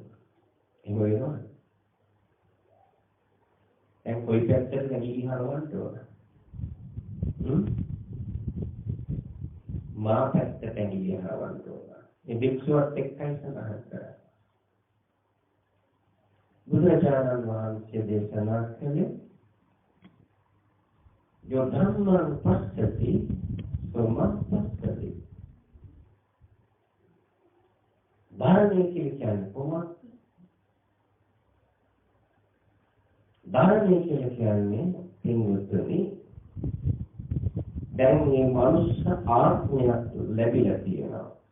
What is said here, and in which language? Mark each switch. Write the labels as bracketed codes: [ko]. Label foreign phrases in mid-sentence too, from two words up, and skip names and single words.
[si] එහෙම වෙනවා. දැන් කොයි පැත්තට නැගී හරවන්න ඕන? මා පැත්තට නැගී හරවන්න ඕන. මේ වික්ෂුවත් එක්කයි සඳහන් කරන්නේ. බුදුරජාණන් වහන්සේ දේශනා කළේ [pi] යෝ ධම්මං පස්සති සෝමස්සති. [si] ධර්මයේ කියන්නේ කොහොමද? ධර්මයේ කියන්නේ පින්වත්නි, දැන් මේ මනුෂ්‍ය ආත්මයක් ලැබිලා තියෙනවා.